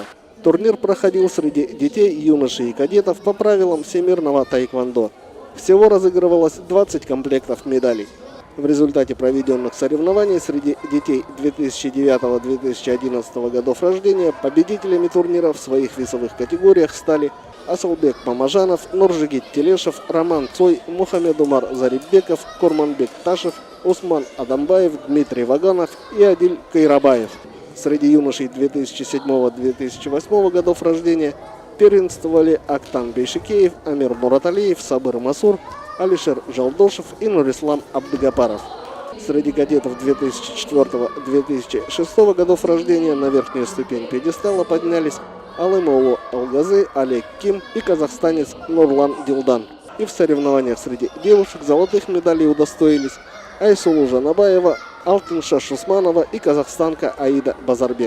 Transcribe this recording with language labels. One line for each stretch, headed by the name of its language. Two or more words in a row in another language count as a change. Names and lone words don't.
Russian: Турнир проходил среди детей, юношей и кадетов по правилам всемирного таэквондо. Всего разыгрывалось 20 комплектов медалей. В результате проведенных соревнований среди детей 2009-2011 годов рождения победителями турнира в своих весовых категориях стали Асылбек Мамажанов, Нуржигит Телешев, Роман Цой, Мухаммедумар Зарипбеков, Курманбек Ташев, Усман Адамбаев, Дмитрий Ваганов и Адиль Кайрабаев. Среди юношей 2007-2008 годов рождения первенствовали Актан Бейшикеев, Амир Мураталиев, Сабыр Масур, Алишер Жалдошев и Нурислам Абдыгапаров. Среди кадетов 2004-2006 годов рождения на верхнюю ступень пьедестала поднялись Алымоулу Алгазы, Олег Ким и казахстанец Нурлан Дилдан. И в соревнованиях среди девушек золотых медалей удостоились Айсулу Жанабаева, Алтынша Шусманова и казахстанка Аида Базарбек.